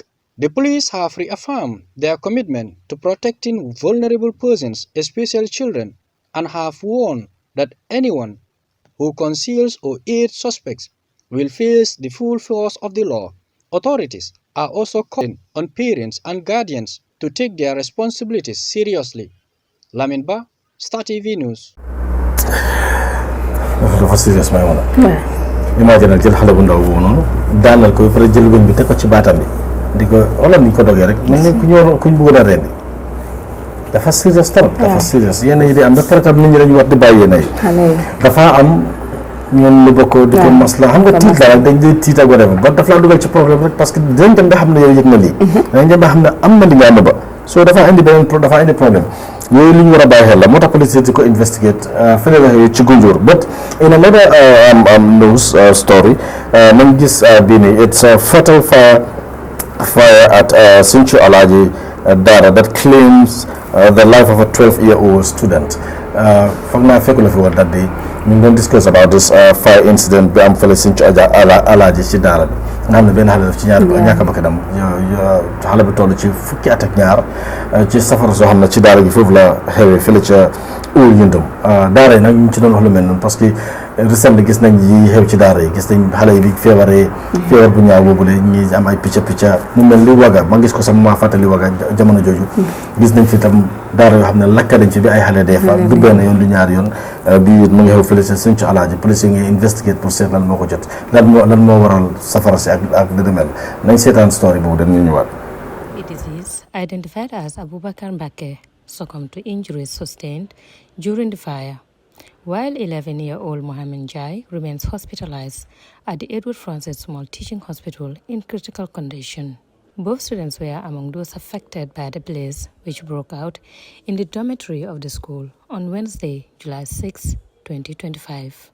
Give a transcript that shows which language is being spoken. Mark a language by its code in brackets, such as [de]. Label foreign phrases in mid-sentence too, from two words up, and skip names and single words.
[en] The police have reaffirmed their commitment to protecting vulnerable persons, especially children, and have warned that anyone who conceals or aids suspects will face the full force of the law. Authorities are also calling on parents and guardians to take their responsibilities seriously. Lamin Ba, Star TV News. [wo] dafa serious may wala imagine jël xale bu ndaw boobu noonu daanal ko fa jël gën bi teg ko ci baatam bi di ko wala ni ko dogee rek mel ni ku ñëw kuñ bëggoon a rendi dafa serious trop dafa serious yenn yi di am ba pare tam nit ñi dañu war di bàyyi yenn yi dafa am ñoom lu bokk di ko masla xam nga tiit la dañ di tiit ak whatever ba daf laa dugal ci problème rek [fr] parce que [wo] dañ dem ba xam ne yow yëg na lii dañ dem ba xam ne am na li nga ba so dafa indi beneen dafa indi problème yooyu li ñu war a bàyyi xel la moo tax police di ko investigate fële la ci Gunjur [en] but in another news story [wo] nañ gis bii nii [en] it's a fatal fire at Sinthiou Alhaji Dara that claims the life of a 12-year-old student [wo] foog naa fekk la fi woon [en] that day [wo] ñu ngi doon [en] discuss about this fire incident [wo] bi am fële Sinthiou Alhaji ci Dara bi nga xam ne benn xale daf ci ñàkk bakkanam xale bi toll ci fukki at ak ñaar ci safara soo xam ne ci daara gi foofu la xewee fële ca Oul Yundum daara yi nag ñu ci doon wax lu mel noonu [fr] parce que récemment [wo] gis nañ yi xew ci daara yi gis nañ xale yi bi feebaree feebar bu ñaaw boobu de ñi am ay picca mu mel li waga ma gis ko sax ma fàttali waga jamono jooju gis nañ fi tam daara yoo xam ne lakka dañ fi bi ay xale dee fa du benn yoon du ñaari yoon bi mu ngi xew fële ca Sinthiou Alhaji police yi ngi investigate pour seet lan moo ko jot lan moo waral safara si ak li demel nañ seetaan story boobu dañ ñu ñëwaat. [en] A disease identified as Abubakar Mbake succumbed to injuries sustained during the fire, while 11-year-old Mohamed Jai remains hospitalized at the Edward Francis Small Teaching Hospital in critical condition. Both students were among those affected by the blaze, which broke out in the dormitory of the school on Wednesday, July 6, 2025.